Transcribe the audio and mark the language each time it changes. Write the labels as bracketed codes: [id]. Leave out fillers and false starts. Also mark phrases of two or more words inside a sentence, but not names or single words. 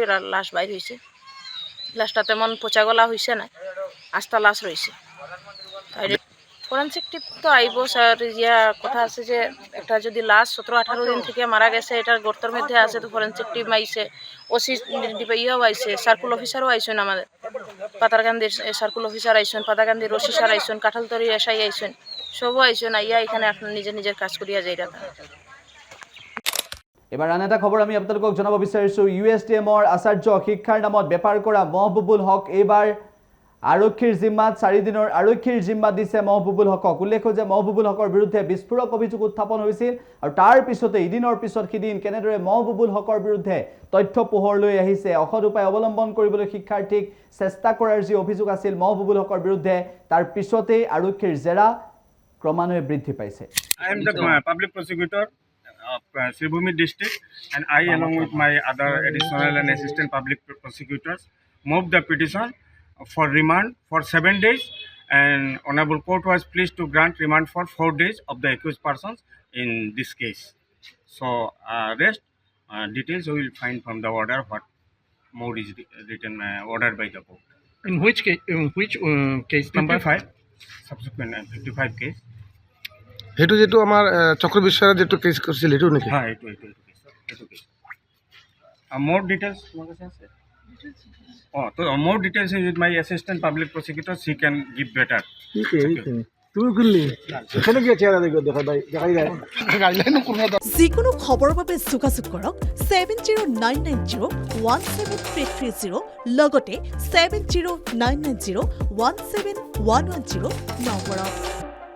[syl] লাশ বাইর হয়েছে লাশটা তেমন পচাগলা হয়েছে না আস্তা লাশ রয়েছে ফরেন্সিক টিপ তো আইব স্যার কথা আছে যে একটা যদি লাশ 17-18 দিন থেকে মারা গেছে এটার গর্তের মধ্যে আছে তো ফরেন্সিক টিম আইছে ওসি ইয়েও আইছে সার্কুল অফিসারও আইসেন আমাদের পাতারকান্দির সার্কুল অফিসার আইসেন পাতারকান্দির ওসি স্যার আইসেন কাঁঠালতরি এসআই আইসেন সবও আইসেন আইয়া এখানে আপনার নিজের কাজ করিয়া যাই রাখা [as] এবাৰ আন এটা খবৰ আমি আপোনালোকক জনাব বিচাৰিছো ইউএছডিএমৰ আচাৰ্য শিক্ষাৰ নামত বেপাৰ কৰা মহবুবুল হক এইবাৰ আৰক্ষীৰ জিম্মাত 4 দিনৰ আৰক্ষীৰ জিম্মাত দিছে মহবুবুল হকক উল্লেখ্য যে মহবুবুল হকৰ বিৰুদ্ধে বিস্ফোৰক অভিযোগ উত্থাপন হৈছিল আৰু তাৰ পিছতে ইদিনৰ পিছত সিদিন কেনেদৰে মহবুবুল হকৰ বিৰুদ্ধে তথ্য পোহৰলৈ আহিছে অসৎ উপায় অৱলম্বন কৰিবলৈ শিক্ষাৰ্থীক চেষ্টা কৰাৰ যি অভিযোগ আছিল মহবুবুল হকৰ বিৰুদ্ধে তাৰ পিছতে আৰক্ষীৰ জেৰা ক্ৰমান্বয়ে বৃদ্ধি পাইছে [en] I am the public prosecutor of Sribhumi district, and I, along with my other additional and assistant public prosecutors, moved the petition for remand for 7 days, and Honorable Court was pleased to grant remand for 4 days of the accused persons in this case. So, rest details we will find from the order what more is written ordered by the court. In which case number? 55 subsequent 55 case. [as] সেইটো যেটো আমাৰ চক্ৰ বিশ্বাসৰ যেটো কেছ কৰিছিল সেইটো নেকি [bn] हाँ এইটো case. [en] More details [bn] তোমার কাছে আছে? [en] তো more details is with my assistant public prosecutor. She can give better. [syl] তুমি করলি এখানে কি চেহারা দেখাই যায় গাইডলাইন কোন [as] যিকোনো খবৰৰ বাবে যোগাযোগ কৰক 7099017330 লগতে 7099017110 নম্বৰত।